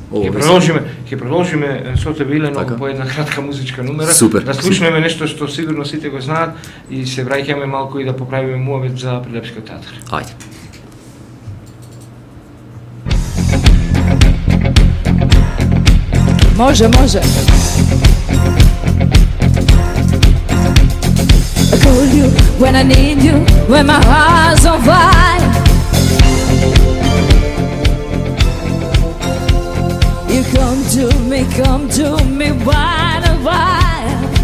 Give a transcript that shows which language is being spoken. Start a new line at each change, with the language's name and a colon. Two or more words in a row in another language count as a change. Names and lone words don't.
Macedonian: Ќе продолжиме со тебе, Илено, по една кратка музичка numera. Супер. Да слушнеме нешто што сигурно сите го знаат и се враќаме малку и да поправиме муабет за Прилепскиот театар. Ајде. Може.
English: I call you when I need you, when my heart's on fire. You come to me wide and wide.